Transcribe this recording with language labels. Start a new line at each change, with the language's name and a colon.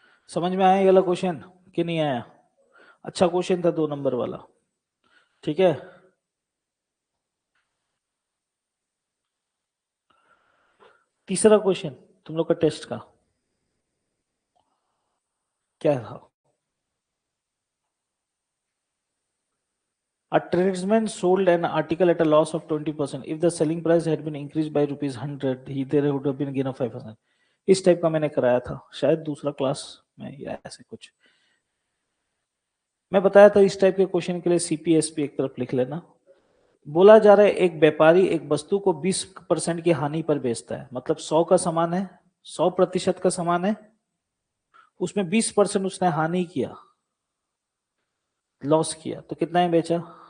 Hindi: समझ में आया ये वाला क्वेश्चन कि नहीं आया? अच्छा क्वेश्चन था 2 नंबर वाला। ठीक है, तीसरा क्वेश्चन तुम लोग का टेस्ट का क्या था?
English: A tradesman sold an article at a loss of 20%. If the selling price had been increased by ₹100, there would have been a gain of 5%.
Hindi: इस टाइप का मैंने कराया था शायद दूसरा क्लास में या ऐसे कुछ। मैं बताया था इस टाइप के क्वेश्चन के लिए सीपीएसपी एक तरफ लिख लेना। बोला जा रहा है एक व्यापारी एक वस्तु को 20% की हानि पर बेचता है, मतलब 100 का सामान है, 100% का सामान है, उसमें 20% उसने हानि किया, लॉस किया, तो कितना ही बेचा?